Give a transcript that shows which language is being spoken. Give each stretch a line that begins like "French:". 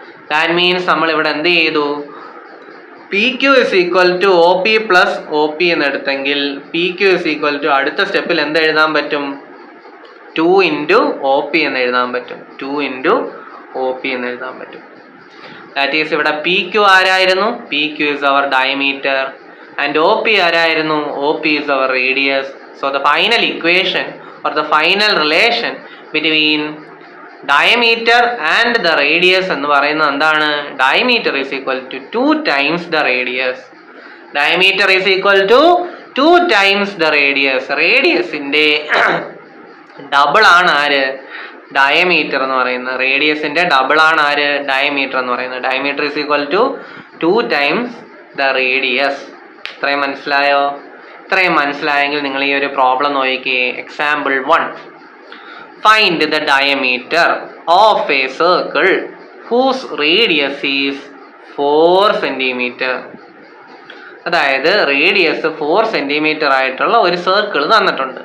English: that means
Malayalam: നമ്മൾ ഇവിടെ എന്ത് ചെയ്തു?
English: P Q is equal to O P
Malayalam: plus O P എന്ന് എടുത്തെങ്കിൽ
English: P Q is equal to
Malayalam: അടുത്ത സ്റ്റെപ്പിൽ എന്ത് എഴുതാൻ പറ്റും? 2 × ഒ പി എന്ന് എഴുതാൻ പറ്റും. 2 × ഒ പി എന്ന് എഴുതാൻ പറ്റും.
English: that is
Malayalam: ഇവിടെ
English: P Q ആരായിരുന്നു? P Q is our diameter and O P
Malayalam: ആരായിരുന്നു?
English: O P is our radius. So the final equation or the final relation between diameter and the radius
Malayalam: എന്ന് പറയുന്നത് എന്താണ്?
English: Diameter is equal to 2 times the radius. Diameter is equal to 2 times the radius.
Malayalam: റേഡിയസിന്റെ double ആണ് ആര്? Diameter എന്ന് പറയുന്നത്. റേഡിയസിന്റെ double ആണ് ആര്? Diameter എന്ന് പറയുന്നത്.
English: Diameter is equal to 2 times the radius.
Malayalam: ഇത്രയും മനസ്സിലായോ? ഇത്രയും മനസ്സിലായെങ്കിൽ നിങ്ങൾ ഈ ഒരു പ്രോബ്ലം നോക്കിക്കേ. Example 1.
English: Find the diameter of a circle whose radius is 4 centimetre.
Malayalam: അതായത് റേഡിയസ് 4 സെൻറ്റിമീറ്റർ ആയിട്ടുള്ള ഒരു സർക്കിൾ തന്നിട്ടുണ്ട്.